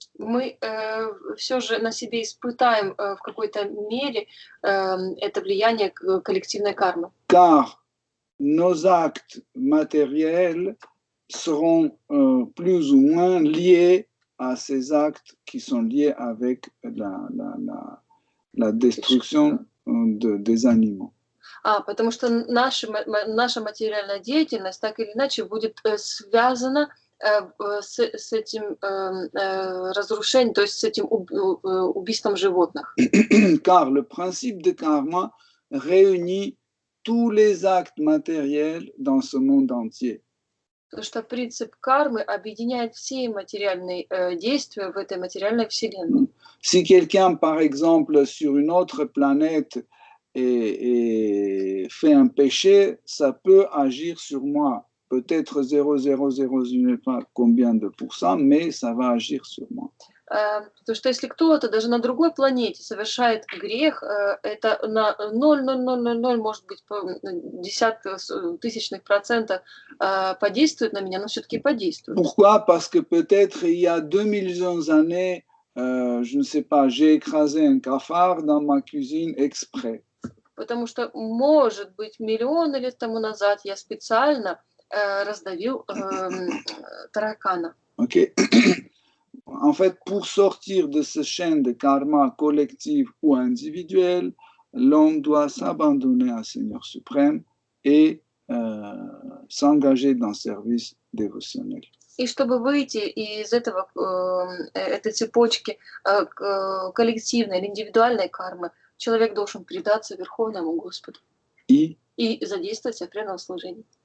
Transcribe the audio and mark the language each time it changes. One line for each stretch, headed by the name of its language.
Russian: Мы все же на себе испытаем в какой-то мере это влияние коллективной кармы.
French: Car nos actes matériels seront plus ou moins liés à ces actes qui sont liés avec la destruction des animaux.
Russian: Потому что наша материальная деятельность так или иначе будет связана с этим разрушением, то есть с этим убийством животных.
French: Car le principe de karma réunit tous les actes matériels dans ce monde entier.
Russian: Потому что принцип кармы объединяет все материальные действия в этой материальной вселенной.
French: Si quelqu'un, par exemple, sur une autre planète et fait un péché, ça peut agir sur moi. Peut-être 0,000, je ne sais pas combien de pourcents, mais ça va agir sur moi.
Russian: Потому что если кто-то даже на другой планете совершает грех, это на 0,0000, может быть, десятых тысячных процентов подействует на меня, но все-таки подействует.
French: Pourquoi? Parce que peut-être il y a 2 millions d'années, je ne sais pas, j'ai écrasé un cafard dans ma cuisine exprès.
Russian: Потому что, может быть, миллионы лет тому назад я специально раздавил таракана.
French: Ok. En fait, pour sortir de ce chaîne de karma collectif ou individuel, l'homme doit s'abandonner au Seigneur suprême et s'engager dans le service dévotionnel.
Russian: И чтобы выйти из этой цепочки коллективной или индивидуальной кармы, человек должен предаться Верховному Господу и задействовать себя в преданном служении.